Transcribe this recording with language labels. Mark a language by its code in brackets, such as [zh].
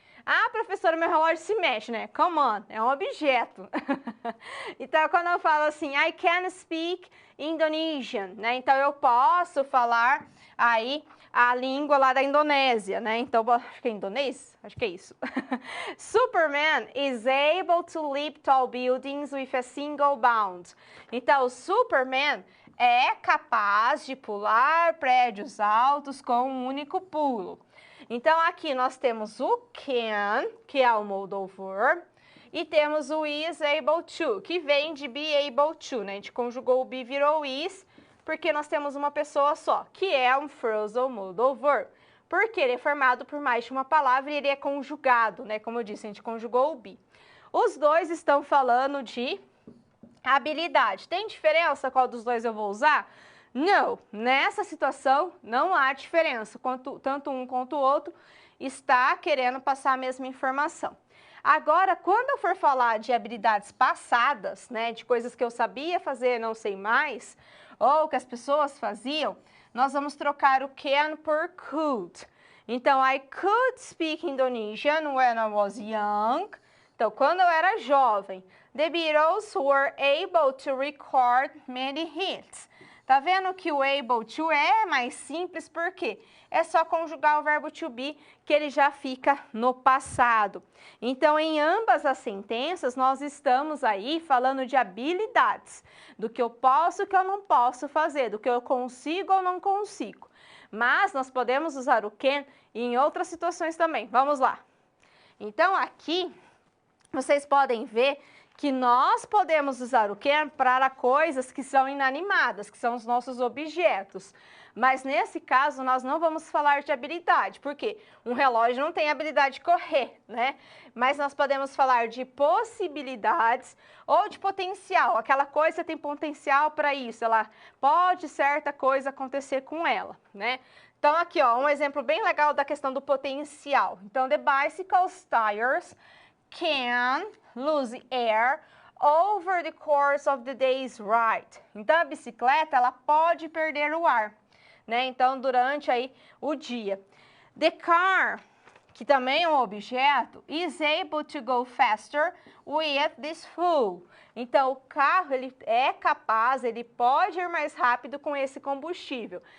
[pt] Ah, professora, meu relógio se mexe, né? [en] Come on, [pt] é um objeto. Então, quando eu falo assim, [en] I can speak Indonesian, [pt] né? Então, eu posso falar aí a língua lá da Indonésia, né? Então, acho que é indonês? Acho que é isso. [en] Superman is able to leap tall buildings with a single bound. [pt] Então, o Superman é capaz de pular prédios altos com um único pulo. Então, aqui nós temos o can, que é o modal verb, e temos o is able to, que vem de be able to, né? A gente conjugou o be, virou is, porque nós temos uma pessoa só, que é um phrasal modal verb. Porque ele é formado por mais de uma palavra e ele é conjugado, né? Como eu disse, a gente conjugou o be. Os dois estão falando de habilidade. Tem diferença qual dos dois eu vou usar? Não, nessa situação não há diferença, tanto um quanto o outro está querendo passar a mesma informação. Agora, quando eu for falar de habilidades passadas, né, de coisas que eu sabia fazer, não sei mais, ou que as pessoas faziam, nós vamos trocar o can por could. [en] Então, I could speak Indonesian when I was young. [pt] Então, quando eu era jovem, [en] the Beatles were able to record many hits. [pt] Tá vendo que o able to é mais simples, por quê? É só conjugar o verbo to be, que ele já fica no passado. Então, em ambas as sentenças, nós estamos aí falando de habilidades, do que eu posso e que eu não posso fazer, do que eu consigo ou não consigo. Mas nós podemos usar o can em outras situações também. Vamos lá. Então, aqui, vocês podem ver que nós podemos usar o can para coisas que são inanimadas, que são os nossos objetos. Mas nesse caso, nós não vamos falar de habilidade, porque um relógio não tem habilidade de correr, né? Mas nós podemos falar de possibilidades ou de potencial. Aquela coisa tem potencial para isso, ela pode certa coisa acontecer com ela, né? Então, aqui, ó, um exemplo bem legal da questão do potencial. [en] Então, the bicycle's tires can lose air over the course of the day's ride. [pt] Então, a bicicleta, ela pode perder o ar, né? Então, durante aí o dia. [en] The car, [pt] que também é um objeto, [en] is able to go faster with this fuel. [pt] Então, o carro, ele é capaz, ele pode ir mais rápido com esse combustível.